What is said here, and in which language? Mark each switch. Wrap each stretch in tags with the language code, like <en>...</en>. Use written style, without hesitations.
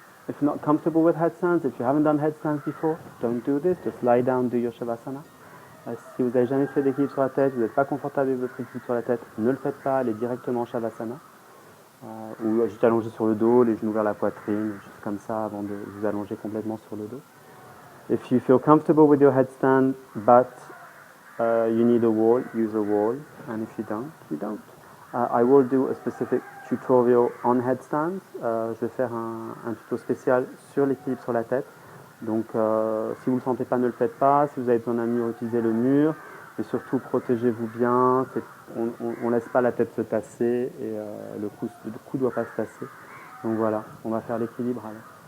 <en>If you're not comfortable with headstands, if you haven't done headstands before, don't do this. Just lie down, do your shavasana.</en> <fr>Si vous n'avez jamais fait d'équilibre sur la tête, vous n'êtes pas confortable avec votre équilibre sur la tête, ne le faites pas, allez directement en shavasana. Ou juste allonger sur le dos, les genoux vers la poitrine, juste comme ça avant de vous allonger complètement sur le dos.</fr> <en>If you feel comfortable with your headstand, but you need a wall, use a wall, and if you don't, you don't. I will do a specific tutorial on headstands.</en> <fr>Je vais faire un tuto spécial sur l'équilibre sur la tête. Donc si vous ne le sentez pas, ne le faites pas. Si vous avez besoin d'un mur, utilisez le mur. Mais surtout, protégez-vous bien. On ne laisse pas la tête se tasser et le cou ne doit pas se tasser. Donc voilà, on va faire l'équilibre alors.</fr>